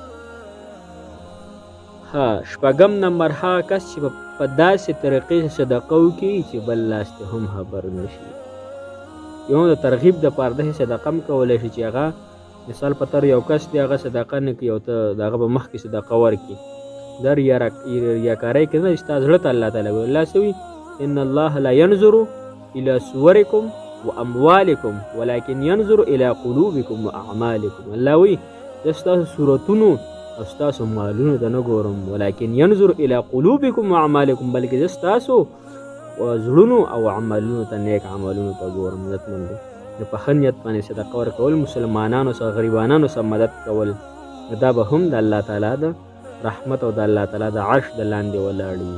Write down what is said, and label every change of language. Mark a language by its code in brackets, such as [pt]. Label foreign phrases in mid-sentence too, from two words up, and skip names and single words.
[ps] ها شپږم نمبر هغه کس چې په داسې طریقې صدقه وکړي چې بل لاس ته هم خبر نه شي. یو د ترغیب دپاره داسې صدقه هم کولی شي چې هغه مثال په طور یو کس دی، هغه صدقه نه کوي او ته د هغه په مخکې صدقه ورکړي. دا ریاکارۍ کې نه، چې ستا زړه ته الله تعالی ګوري. الله څه وایي؟ [ar] ان الله لا ينظر الى صورکم واموالکم ولكن ينظر الى قلوبکم واعمالکم. [ps] الله وایي زه ستاسو صورتونو او ستاسو مالونو ته نه ګورم، [ar] ولكن ينظر الى قلوبکم واعمالکم، [ps] بلکې زه ستاسو زړونو او عملونو ته، نیک عملونو ته ګورم. عزتمندو، د په ښه نیت باندې صدقه ورکول، مسلمانانو سره غریبانانو سره مدد کول، دا به هم د الله تعالی د رحمت او د الله تعالی د عرش د لاندې ولاړي.